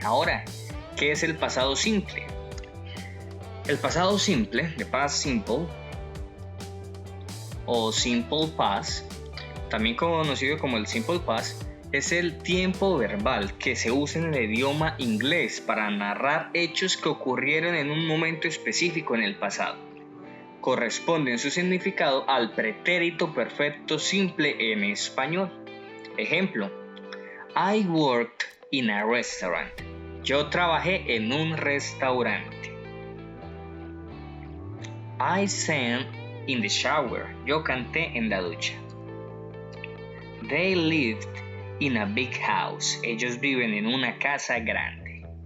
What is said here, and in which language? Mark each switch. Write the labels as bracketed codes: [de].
[es] Ahora, ¿qué es el pasado simple? El pasado simple, [en] the past simple, [es] o [en] simple past, [es] también conocido como el simple past, es el tiempo verbal que se usa en el idioma inglés para narrar hechos que ocurrieron en un momento específico en el pasado. Corresponde en su significado al pretérito perfecto simple en español. [en] Ejemplo: I worked in a restaurant. [es] Yo trabajé en un restaurante. [en] I sang in the shower. [es] Yo canté en la ducha. [en] They lived in a big house. [es] Ellos viven en una casa grande.